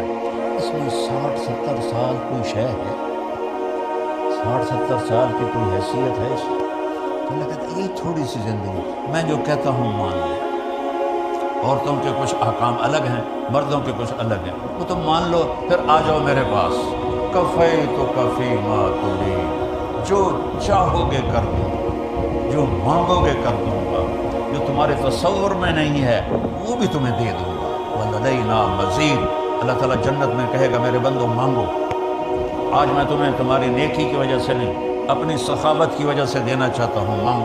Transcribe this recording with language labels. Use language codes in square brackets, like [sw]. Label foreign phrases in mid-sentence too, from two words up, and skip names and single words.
[ur] اس میں 60-70 سال کوئی شے ہے، 60-70 سال کی کوئی حیثیت ہے اس میں. تو اللہ کہتا ہے یہ تھوڑی سی زندگی، میں جو کہتا ہوں مان لو. عورتوں کے کچھ احکام الگ ہیں، مردوں کے کچھ الگ ہیں، وہ تو مان لو، پھر آ جاؤ میرے پاس. [ar] کفی تو کفی ما ترید، [ur] جو چاہو گے کر دوں گا، جو مانگو گے کر دوں گا، جو تمہارے تصور میں نہیں ہے وہ بھی تمہیں دے دوں گا. [ar] وَلَدَيْنَا مَزِيدٌ، [ur] اللہ تعالیٰ جنت میں کہے گا میرے بندو مانگو. آج میں تمہیں تمہاری نیکی کی وجہ سے نہیں، اپنی سخاوت کی وجہ سے دینا چاہتا ہوں، مانگو.